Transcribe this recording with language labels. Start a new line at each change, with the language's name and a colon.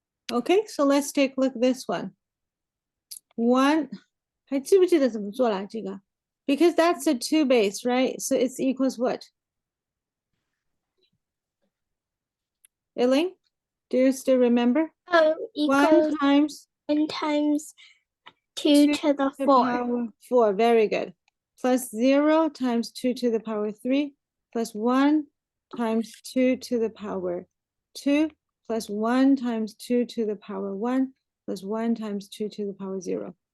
English: Okay, so let's take a look at this one.
Chinese: One, 还记不记得怎么做啦？这个
English: because that's a 2 base, right? So it's equals what? Elaine, do you still remember? Oh, equals 1 times 1 times 2 to the the 4. power 4, very good. Plus 0 times 2 to the power 3, plus 1 times 2 to the power 2, plus 1 times 2 to the power 1, plus 1 times 2 to the power 0.